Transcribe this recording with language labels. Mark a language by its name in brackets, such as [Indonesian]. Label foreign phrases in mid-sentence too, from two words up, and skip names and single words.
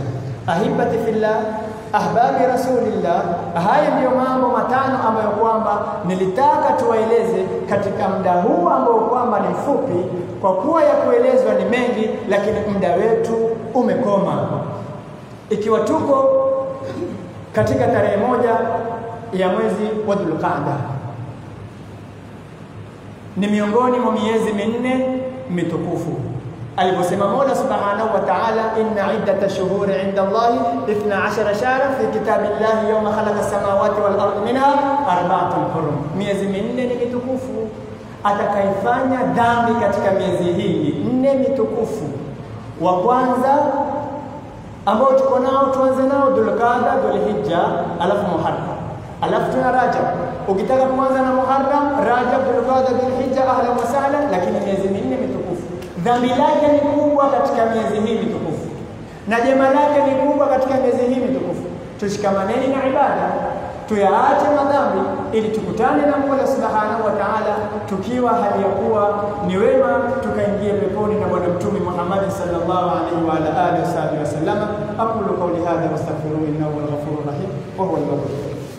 [Arabic] أحبتي في الله، أحباب رسول الله, [Swahili] haya ndiyo mambo matano ambayo kwamba nilitaka tuwaeleze katika muda huu ambao kwamba ni mfupi, kwa kuwa ya kuelezwa ni mengi, lakini muda wetu umekoma. Ikiwa tuko katika tarehe 1 ya mwezi wa Dhulqaada, ni miongoni mwa miezi minne mitukufu. Aliposema Mola [Arabic] سبحانه وتعالى، إن عدة الشهور عند الله 12 شهرا في كتاب الله يوم خلق السماوات والأرض منها أربعة حرم. [Swahili] Miezi minne ni mitukufu. Atakayefanya dhambi katika miezi hii 4 mitukufu, wa kwanza ambao tuko nao, tuanze nao Dhulqaada, Dhulhijja, alafu Muharram, alafu tuna Rajab. Ukitaka kuanza na Muharram, Rajab, Dhulqaada, Dhulhijja, [Arabic] أهلا وسهلا, [Swahili] lakini miezi minne mitukufu. Dhambi lake ni kubwa katika miezi hii mitukufu, na jema lake ni kubwa katika miezi hii mitukufu. Tushikamaneni na ibada, tuyaache madhambi ili tukutane na Mola [Arabic] سبحانه وتعالى [Swahili] tukiwa hali ya kuwa ni wema, tukaingie peponi na Bwana Mtume Muhammad [Arabic] صلى الله عليه وعلى آله وسلم. أقول قولي هذا وأستغفره إنه هو الغفور الرحيم وهو الغفور الرحيم.